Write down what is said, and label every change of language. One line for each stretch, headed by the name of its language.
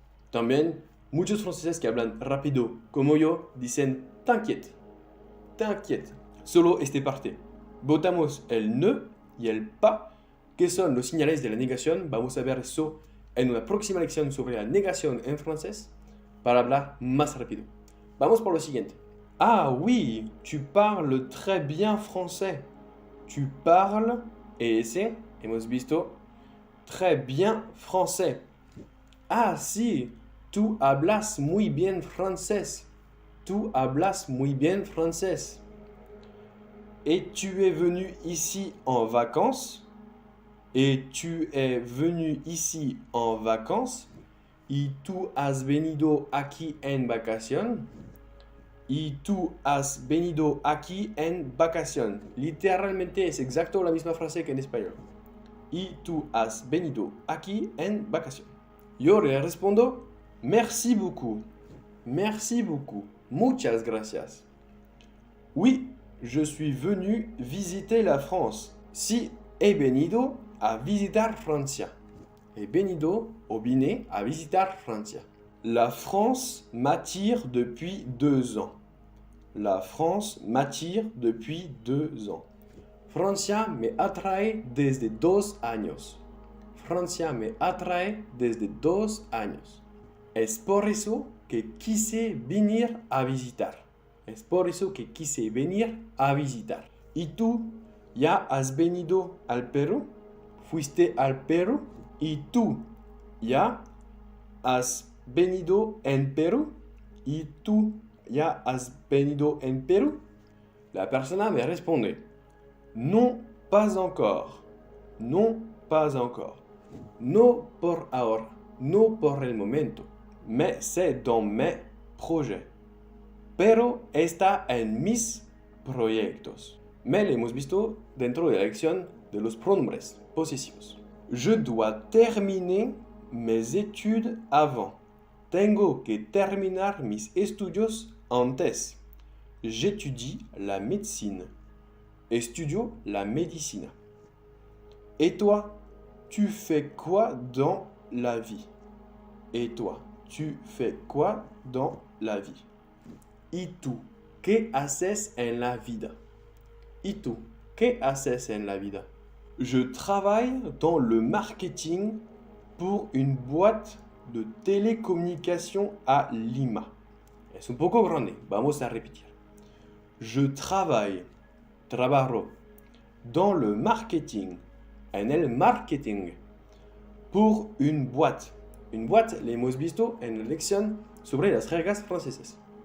Spanish: También muchos franceses que hablan rápido como yo dicen
French: t'inquiète. T'inquiète.
Spanish: Solo esta parte. Botamos el ne y el pas, que son los señales de la negación. Vamos a ver eso en una próxima lección sobre la negación en francés para hablar más rápido. Vamos por lo siguiente.
French: Ah oui, tu parles très bien français. Tu parles,
Spanish: ese, hemos visto,
French: très bien français.
Spanish: Ah sí, tú hablas muy bien francés. Tú hablas muy bien francés.
French: Et tu es venu ici en vacances. Et tu es venu ici en vacances.
Spanish: Y tú has venido aquí en vacación. Y tú has venido aquí en vacación. Literalmente es exacto la misma frase que en español. Y tú has venido aquí en vacación. Yo le respondo,
French: merci beaucoup. Merci beaucoup.
Spanish: Muchas gracias.
French: Oui, je suis venu visiter la France.
Spanish: Sí, he venido a visitar Francia. He venido o vine a visitar Francia.
French: La France m'attire depuis 2 ans. La France m'attire depuis 2 ans.
Spanish: Francia me atrae desde 2 años. Francia me atrae desde 2 años. Es por eso que quise venir a visitar. Es por eso que quise venir a visitar. ¿Y tú ya has venido al Perú? ¿Fuiste al Perú? ¿Y tú ya has venido en Perú? ¿Y tú ya has venido en Perú? La persona me responde,
French: non, pas encore. Non, pas encore.
Spanish: No por ahora. No por el momento.
French: Mais c'est dans mes projets.
Spanish: pero está en mis proyectos. Mais lo hemos visto dentro de la lección de los pronombres posesivos.
French: Je dois terminer mes études avant.
Spanish: Tengo que terminar mis estudios antes.
French: J'étudie la médecine.
Spanish: Estudio la medicina.
French: Et toi, tu fais quoi dans la vie? Et toi, tu fais quoi dans la vie?
Spanish: ¿Y tú qué haces en la vida? ¿Y tú qué haces en la vida?
French: Je travaille dans le marketing pour une boîte de télécommunications à Lima.
Spanish: Es un poco grande, vamos a repetir. Je trabajo,
French: dans le marketing,
Spanish: en el marketing,
French: pour une boîte.
Spanish: Une boîte, le hemos visto en la lección sobre las reglas francesas.